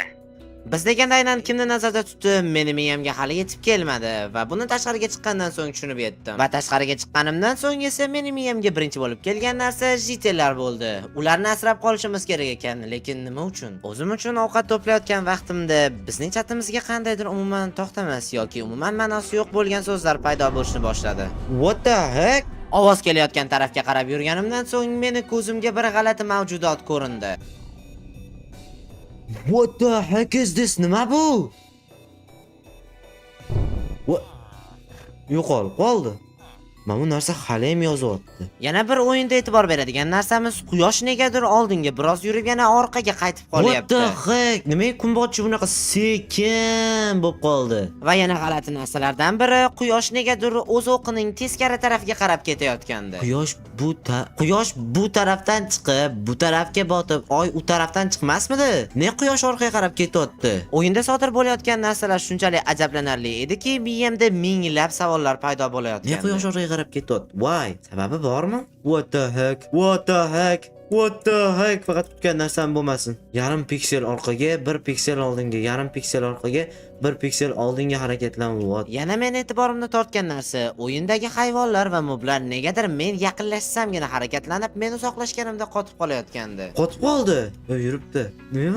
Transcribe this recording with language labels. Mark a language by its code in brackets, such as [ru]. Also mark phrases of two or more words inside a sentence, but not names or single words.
[uz] Biz deganda aynan kimni nazarda tutdi, meni miyamga hali yetib kelmadi va buni tashqariga chiqqandan so'ng tushunib yetdim. Va tashqariga chiqqanimdan so'ng esa meni miyamga birinchi bo'lib kelgan narsa jitellar bo'ldi. Ularni asrab qolishimiz kerak ekan, lekin nima uchun? O'zim uchun ovqat to'playotgan vaqtimda bizning chatimizga qandaydir umuman to'xtamas yoki umuman ma'nosi yo'q bo'lgan so'zlar paydo bo'lishni boshladi. [en] What the heck? [uz] Ovoz kelayotgan tarafga qarab yurganimdan so'ng meni ko'zimga bir g'alati mavjudot ko'rindi. [en] What the heck is this? [uz] Nima bu? What? Yo'qolib qoldi. Mana bu narsa hali ham yozyapti. Yana bir o'yinda e'tibor beradigan narsamiz, quyosh negadir oldinga biroz yurib yana orqaga qaytib qolyapti. [en] What the heck? [uz] Nimaga kun botishi bunaqa sekin bo'lib qoldi? Va yana g'alati narsalardan biri, quyosh negadir o'z o'qining teskari tarafiga qarab ketayotgandi. Quyosh bu tarafdan chiqib, bu tarafga botib, oy u tarafdan chiqmasmidi? Ne quyosh orqaga qarab ketyapti? O'yinda sodir bo'layotgan narsalar shunchalik ajablanarli ediki, miyamda minglab savollar paydo bo'layotgandi. Ne quyosh orqaga qarab ketyapti? Why? Sababi bormi? [en] What the heck? What the heck? What the heck? [uz] Faqat kutgan narsam bo'lmasin. Yarim piksel orqaga, 1 piksel oldinga, yarim piksel orqaga, 1 piksel oldinga harakatlanib. Yana men e'tiborimni tortgan narsa, o'yindagi hayvonlar va moblar negadir men yaqinlashsamgina harakatlanib, men uzoqlashganimda qotib qolayotgandi. Qotib qoldi. Yuribdi. Nima?